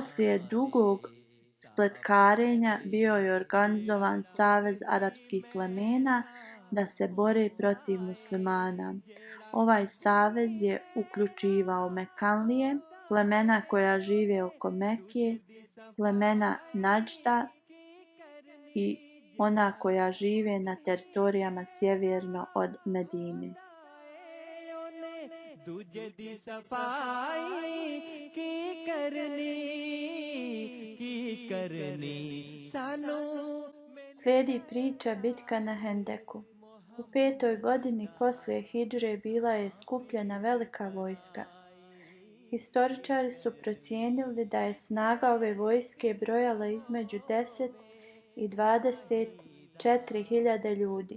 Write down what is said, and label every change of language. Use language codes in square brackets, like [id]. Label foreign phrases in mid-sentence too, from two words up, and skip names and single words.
[bs] Poslije dugog spletkarenja bio je organizovan savez arapskih plemena da se bore protiv muslimana. Ovaj savez je uključivao Mekanlije, plemena koja žive oko Mekije, plemena Nadžda i ona koja žive na teritorijama sjeverno od Medine. [pa] دوجے دی صفائی کی کرنی سانوں [bs] Slijedi priča bitka na Hendeku. U 5. godini poslije hidžre bila je skupljena velika vojska. Historičari su procijenili da je snaga ove vojske brojala između 10 i 24.000 ljudi.